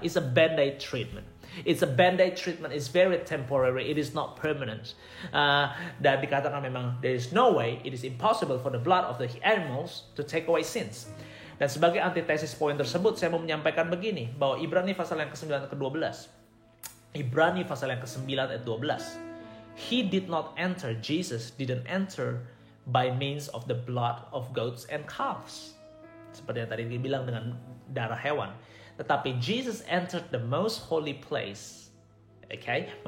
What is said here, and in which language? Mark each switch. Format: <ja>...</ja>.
<en>It's a band-aid treatment. It's a band-aid treatment. It's very temporary. It is not permanent.</en> <id>Dan dikatakan memang</id> <en>there is no way, it is impossible for the blood of the animals to take away sins.</en> <id>Dan sebagai antitesis poin tersebut, saya mau menyampaikan begini, bahwa Ibrani pasal yang ke-9 ke-12. Ibrani pasal yang ke-9 ayat 12.</id> <en>He did not enter, Jesus didn't enter by means of the blood of goats and calves.</en> <id>Seperti yang tadi dibilang dengan darah hewan. Tetapi</id> <en>Jesus entered the most holy place. Okay?</en>